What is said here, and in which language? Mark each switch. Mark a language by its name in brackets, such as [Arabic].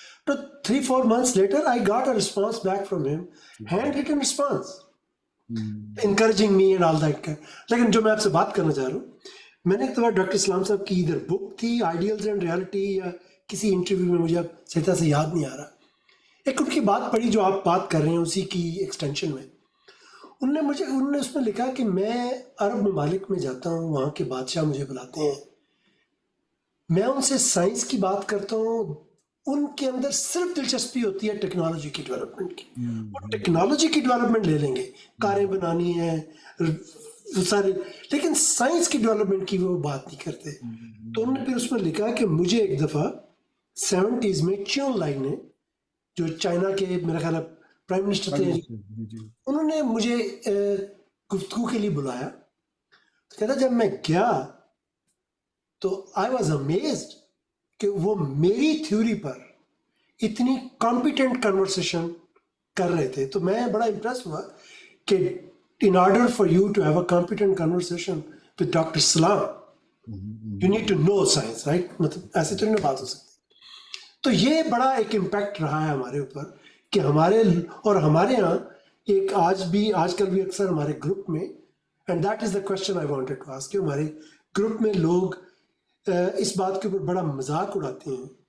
[English] تو 3-4 months later I got a response back from him, handwritten response, encouraging me and all that. [Urdu] لیکن جو میں آپ سے بات کرنا چاہ رہا ہوں, میں نے ایک دفعہ ڈاکٹر اسلام صاحب کی ادھر بک تھی آئیڈیلز اینڈ ریالٹی یا کسی انٹرویو میں، مجھے اب صحیح طرح سے یاد نہیں آ رہا، ایک ان کی بات پڑھی جو آپ بات کر رہے ہیں اسی کی ایکسٹینشن میں. انہوں نے اس میں لکھا کہ میں عرب ممالک میں جاتا ہوں، وہاں کے بادشاہ مجھے بلاتے ہیں، میں ان سے سائنس کی بات کرتا ہوں، ان کے اندر صرف دلچسپی ہوتی ہے ٹیکنالوجی کی ڈیولپمنٹ کی. وہ ٹیکنالوجی کی ڈیولپمنٹ لے لیں گے، کاریں بنانی ہیں سارے، لیکن سائنس کی ڈیولپمنٹ کی وہ بات نہیں کرتے. تو انہوں نے پھر اس میں لکھا کہ مجھے ایک دفعہ 70s میں چیون لائی نے، جو چائنا کے میرا خیال ہے پرائم منسٹر تھے، انہوں نے مجھے گفتگو کے لیے بلایا. کہتا جب میں گیا تو [English] I was amazed [Urdu] کہ وہ میری تھیوری پر اتنی کمپیٹنٹ کنورسیشن کر رہے تھے. تو میں بڑا امپریس ہوا کہ [English] in order for you to have a competent conversation with Dr. Salam, you need to know science, right? [Urdu] مطلب ایسے تو نہیں بات ہو سکتی. تو یہ بڑا ایک امپیکٹ رہا ہے ہمارے اوپر کہ ہمارے یہاں ایک آج کل بھی اکثر ہمارے گروپ میں، [English] and that is the question I wanted to ask, [Urdu] کہ ہمارے گروپ میں لوگ اس بات کے اوپر بڑا مذاق اڑاتے ہیں.